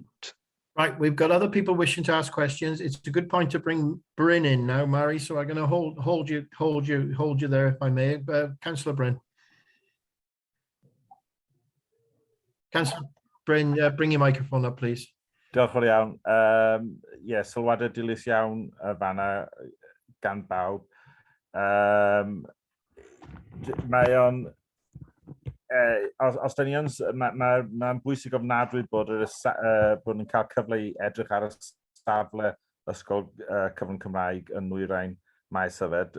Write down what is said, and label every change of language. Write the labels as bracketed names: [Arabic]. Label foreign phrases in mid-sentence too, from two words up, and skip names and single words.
[English] Right, we've got other people wishing to ask questions. It's a good point to bring Bryn in now, Mary. So I'm going to hold you there, if I may. Councillor Bryn. Councillor Bryn, bring your microphone up, please. [Welsh] Diolch yn iawn. Sylwadau dilys iawn y fanna gan bawb. Mae o'n os da ni yn, mae'n bwysig ofnadwy bod yn cael cyfle i edrych ar y safle ysgol cyfrwng Cymraeg yn Nwyrain maes yfed.